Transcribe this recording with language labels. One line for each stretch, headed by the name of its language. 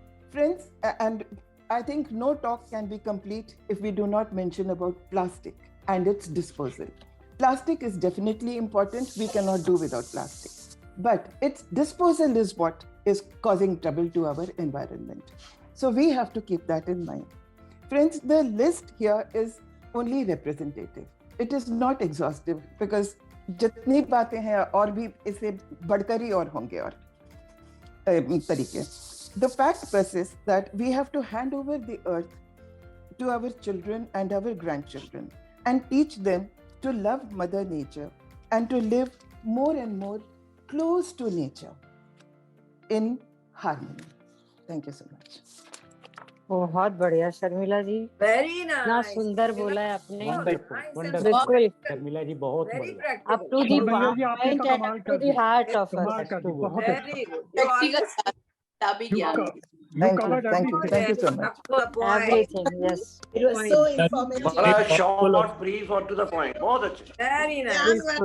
English: Friends, and I think no talk can be complete if we do not mention about plastic and its disposal. Plastic is definitely important. We cannot do without plastic. But its disposal is what is causing trouble to our environment. So we have to keep that in mind. Friends, the list here is only representative. It is not exhaustive because
Hindi: जितनी बातें हैं और भी इससे बढ़कर ही और होंगे और तरीके.
English: The fact persists that we have to hand over the earth to our children and our grandchildren and teach them to love Mother Nature and to live more and more close to nature in harmony. Thank you so much.
Hindi: बहुत बढ़िया शर्मिला जी,
English: Very nice.
Hindi: इतना सुंदर बोला है आपने. Wonderful Sharmila जी, बहुत बढ़िया.
English: Up to the point and up to the heart of us. Very good.
Hindi: व्यक्तिगत तभी ज्ञान.
English: Thank you so much. Everything, yes. It was so informative. बड़ा short, brief और to the point.
Hindi: बहुत अच्छे.
English: Very nice.